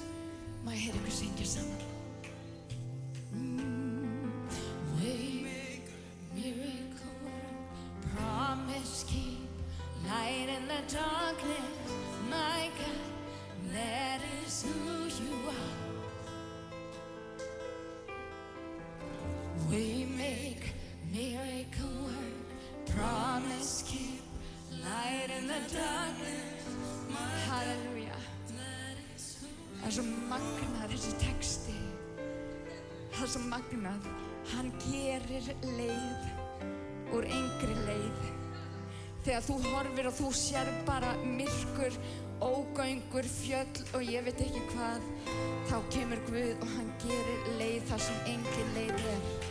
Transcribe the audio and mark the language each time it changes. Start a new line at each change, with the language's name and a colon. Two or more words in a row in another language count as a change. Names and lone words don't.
Icelandic: Má ég heyra ykkur syngja saman?
English: Waymaker, miracle work, promise keep, light in the darkness, my God, that is who you are. Waymaker, miracle work, promise keep, light in the darkness,
Icelandic: Halleluja. Það er svo magnað þessi texti. Það er svo magnað. Hann gerir leið úr engri leið. Þegar þú horfir og þú sér bara myrkur, ógöngur, fjöll og ég veit ekki hvað, þá kemur Guð og hann gerir leið þar sem engin leið er.